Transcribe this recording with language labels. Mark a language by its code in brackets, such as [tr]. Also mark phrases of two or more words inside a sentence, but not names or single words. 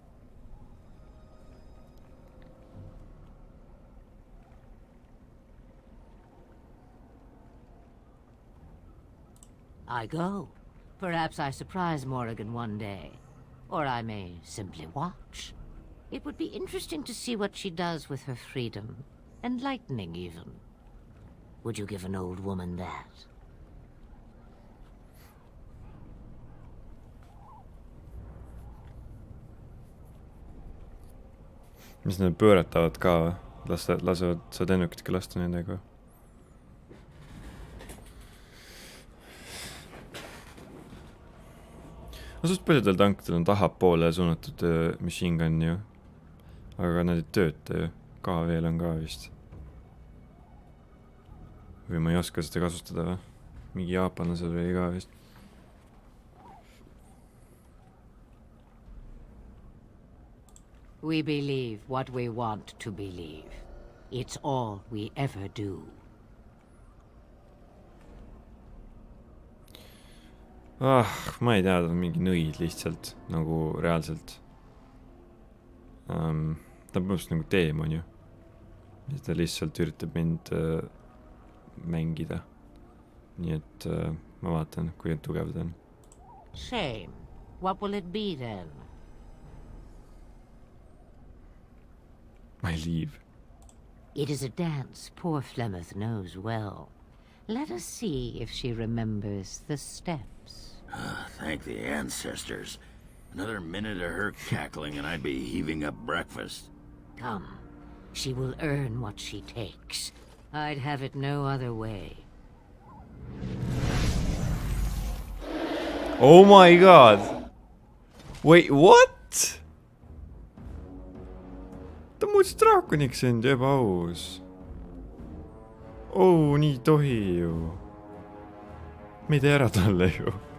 [en] I go. Perhaps I surprise Morrigan one day. Or I may simply watch. It would be interesting to see what she does with her freedom. Enlightening, even. Would you give an old woman that? [et] Mis need pööratavad ka või? Lasevad, saad ennukitki lasta nendega? Asust paljudel tankidel on tahapoole suunatud [en] machine gun [et] ju. Aga nad ei tööta ju. KV-l on ka vist. Või ma ei oska seda kasutada või? Mingi jaapanlasel oli ka vist. [en] We believe what we want to believe. It's all we ever do. [et] Ma ei tea, ta on mingi nõid lihtsalt, nagu reaalselt. Ta on põhimõtteliselt nagu teemon ju. Ta lihtsalt üritab mind mängida. Nii et ma vaatan, kui tugev ta on. [en] Shame. What will it be then? My leave. It is a dance poor Flemeth knows well. Let us see if she remembers the steps. Thank the ancestors. Another minute of her cackling and I'd be heaving up breakfast. Come. She will earn what she takes. I'd have it no other way. Oh my god! Wait, what? [et] ta muutis draakoniks end, ebaaus. Oh, nii tohi ju. Me ei tee ära talle ju.